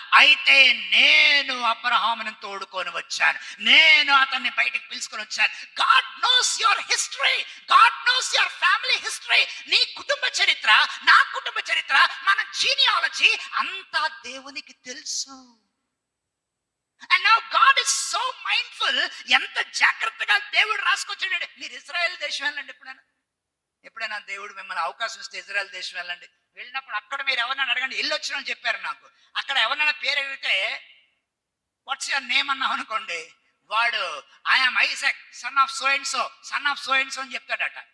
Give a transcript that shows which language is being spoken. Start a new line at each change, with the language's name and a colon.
Telugu: అయితే నేను అబ్రహామును తోడుకొని వచ్చాను, నేను అతన్ని బయటికి పిలుచుకొని వచ్చాను.
English: God knows your history, God knows your family history.
Telugu: నీ కుటుంబ చరిత్ర, నా కుటుంబ చరిత్ర, మన జీనియాలజీ అంతా దేవునికి తెలుసు.
English: And now God is so mindful.
Telugu: ఎంత జాగ్రత్తగా దేవుడు రాసుకొచ్చాడు. మీరు ఇజ్రాయెల్ దేశం వెళ్ళండి. ఎప్పుడైనా దేవుడు మిమ్మల్ని అవకాశం ఇస్తే ఇజ్రాయెల్ దేశం వెళ్ళండి. వెళ్ళినప్పుడు అక్కడ మీరు ఎవరినైనా అడగండి. వెళ్ళి వచ్చిన చెప్పారు నాకు. అక్కడ ఎవరినైనా పేరు అడిగితే
English: what's your name
Telugu: అన్నాం అనుకోండి, వాడు
English: I'm Isaac son of so and so
Telugu: అని చెప్తాడట.